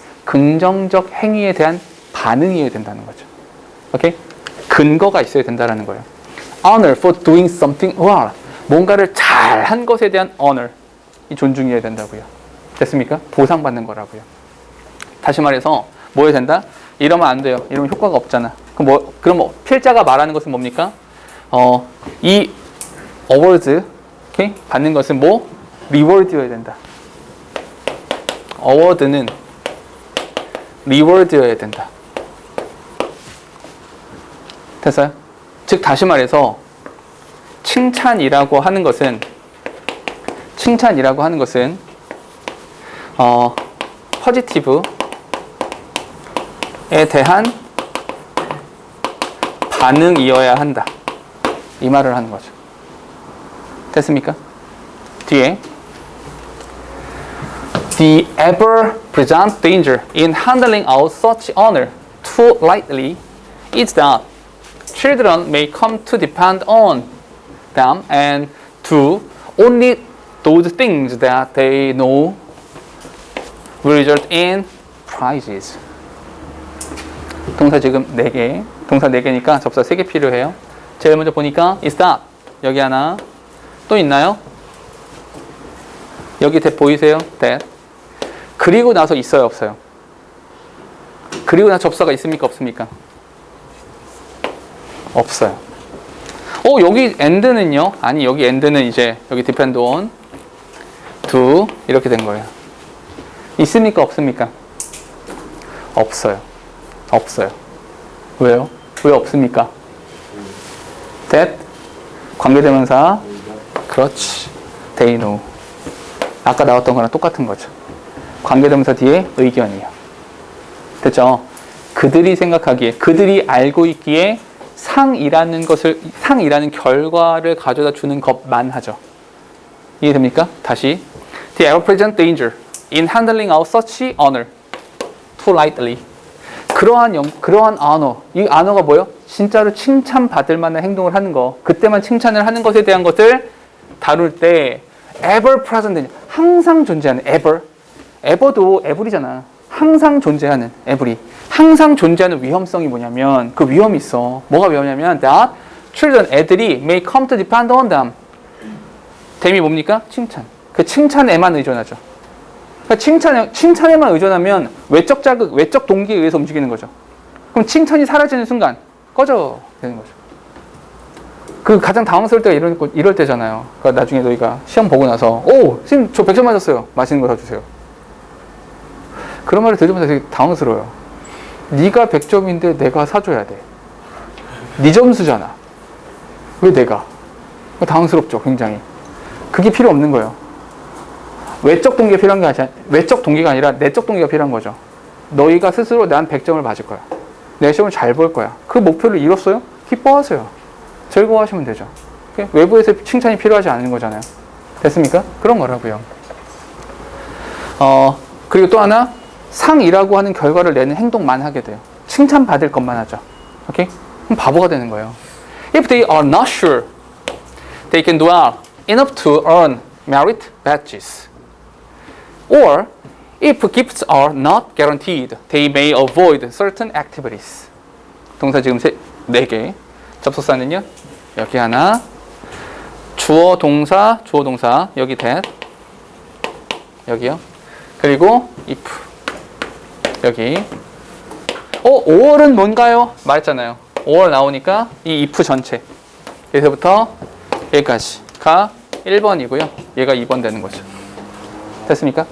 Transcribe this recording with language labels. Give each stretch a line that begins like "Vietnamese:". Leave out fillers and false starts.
Korean: 긍정적 행위에 대한 반응이어야 된다는 거죠. 오케이? 근거가 있어야 된다는 거예요.
English: honor for doing something well.
Korean: 뭔가를 잘한 것에 대한 honor. 이 존중이어야 된다고요. 됐습니까? 보상받는 거라고요. 다시 말해서 뭐 해야 된다? 이러면 안 돼요. 이러면 효과가 없잖아. 그럼 필자가 말하는 것은 뭡니까? 이 awards, 오케이? 받는 것은 뭐? reward여야 된다. award는 reward여야 된다. 됐어요? 즉 다시 말해서 칭찬이라고 하는 것은 포지티브에 대한 반응이어야 한다. 이 말을 하는 거죠. 됐습니까?
English: 뒤에 The ever-present danger in handling out such honor too lightly is that children may come to depend on them and do only those things that they know will result in prizes.
Korean: 동사 지금 4개. 동사 4개니까 접사 3개 필요해요. 제일 먼저 보니까
English: is that.
Korean: 여기 하나. 또 있나요? 여기 that 보이세요? that. 그리고 나서 있어요, 없어요? 그리고 나서 접사가 있습니까, 없습니까? 없어요. 여기 and는요? 아니, 여기 and는 이제 여기
English: depend on do
Korean: 이렇게 된 거예요. 있습니까, 없습니까? 없어요. 없어요. 왜요? 왜 없습니까? that 관계대명사. 그렇지.
English: they know.
Korean: 아까 나왔던 거랑 똑같은 거죠. 관계대명사 뒤에 의견이요. 됐죠? 그들이 생각하기에, 그들이 알고 있기에 상이라는 결과를 가져다 주는 것만 하죠. 이해됩니까? 다시.
English: The ever-present danger in handling out such honor too lightly.
Korean: 그러한 honor. 이 honor가 뭐예요? 진짜로 칭찬받을 만한 행동을 하는 거. 그때만 칭찬을 하는 것에 대한 것을 다룰 때
English: ever-present danger.
Korean: 항상 존재하는 ever도 ever이잖아. 항상 존재하는 every. 항상 존재하는 위험성이 뭐냐면 그 위험이 있어. 뭐가 위험냐면
English: that children,
Korean: 애들이
English: may come to depend on them.
Korean: 댐이 뭡니까? 칭찬. 그 칭찬에만 의존하죠. 그러니까 칭찬에만 의존하면 외적 자극, 외적 동기에 의해서 움직이는 거죠. 그럼 칭찬이 사라지는 순간 꺼져 되는 거죠. 그 가장 당황스러울 때가 이럴 때잖아요. 그러니까 나중에 너희가 시험 보고 나서 선생님 저 100점 맞았어요. 맛있는 거 사주세요. 그런 말을 들으면서 되게 당황스러워요. 네가 100점인데 내가 사줘야 돼. 네 점수잖아. 왜 내가? 당황스럽죠, 굉장히. 그게 필요 없는 거예요. 외적 동기가 필요한 게 아니라, 외적 동기가 아니라 내적 동기가 필요한 거죠. 너희가 스스로 난 100점을 맞을 거야. 내 시험을 잘 볼 거야. 그 목표를 이뤘어요? 기뻐하세요. 즐거워하시면 되죠. 외부에서 칭찬이 필요하지 않은 거잖아요. 됐습니까? 그런 거라고요. 그리고 또 하나, 상이라고 하는 결과를 내는 행동만 하게 돼요. 칭찬받을 것만 하죠. 오케이? 그럼 바보가 되는 거예요.
English: If they are not sure they can do well enough to earn merit badges, or if gifts are not guaranteed, they may avoid certain activities.
Korean: 동사 지금 4개. 접속사는요? 여기 하나. 주어, 동사, 여기 that. 여기요. 그리고 if. 여기. 5월은 뭔가요? 말했잖아요. 5월 나오니까 이 if 전체. 여기서부터 여기까지가 1번이고요. 얘가 2번 되는 거죠. 됐습니까?